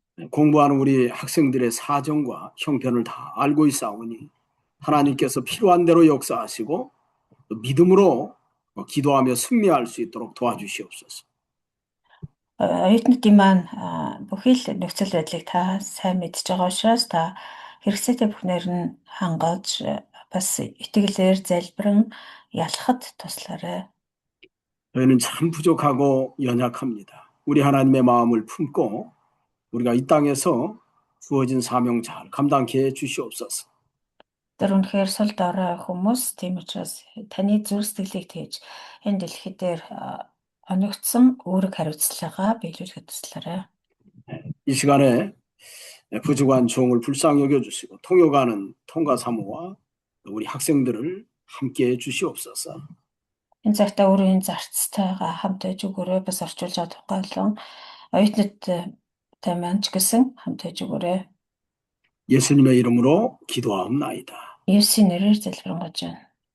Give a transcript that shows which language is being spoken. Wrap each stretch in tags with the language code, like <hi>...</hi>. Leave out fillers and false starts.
<ko>공부하는 우리 학생들의 사정과 형편을 다 알고 있사오니 하나님께서 필요한 대로 역사하시고 믿음으로 기도하며 승리할 수 있도록 도와주시옵소서.</ko> <mn>Оюутнуудын маань бүхий л нөхцөл байдлыг та сайн мэдж байгаа учраас та хэрэгцээтэй бүхнээр нь хангаж бас итгэлээр залбиран ялахад туслаарай.</mn> <ko>저희는 참 부족하고 연약합니다. 우리 하나님의 마음을 품고 우리가 이 땅에서 주어진 사명 잘 감당케 해 주시옵소서.</ko> <mn>Тэр үнэхээр сул дорой хүмүүс, тийм учраас таны зүрх сэтгэлийг тээж энэ дэлхий дээр оногдсон үүрэг хариуцлагаа биелүүлэхэд туслаарай.</mn> <ko>이 시간에 부족한 종을 불쌍히 여겨주시고 통역하는 통과 사모와 우리 학생들을 함께 해 주시옵소서.</ko> <mn>Энэ цагтаа өөрийн зарцтайгаа хамт байж өгөөрэй, бас орчуулж байгаа тухайлан оюутнуудтай маань ч гэсэн хамт байж өгөөрэй.</mn> <ko>예수님의 이름으로 기도하옵나이다. 예수의</ko> <mn>нэрээр залбирanгаж байна.</mn>